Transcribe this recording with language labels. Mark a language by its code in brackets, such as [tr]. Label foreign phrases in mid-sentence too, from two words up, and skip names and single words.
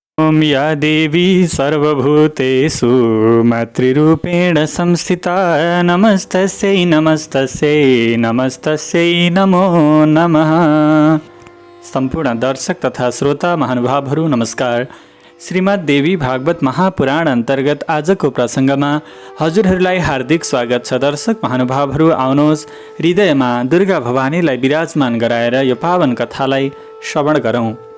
[sa] ॐ या देवी सर्वभूतेषु मातृरूपेण संस्थिता नमस्तस्यै नमस्तस्यै नमस्तस्यै नमो नमः। [ne] सम्पूर्ण दर्शक तथा श्रोता महानुभावहरू नमस्कार। श्रीमद् देवी भागवत महापुराण अन्तर्गत आजको प्रसङ्गमा हजुरहरूलाई हार्दिक स्वागत छ। दर्शक महानुभावहरू आउनुहोस् हृदयमा दुर्गा भवानीलाई विराजमान गराएर यो पावन कथालाई श्रवण गरौँ।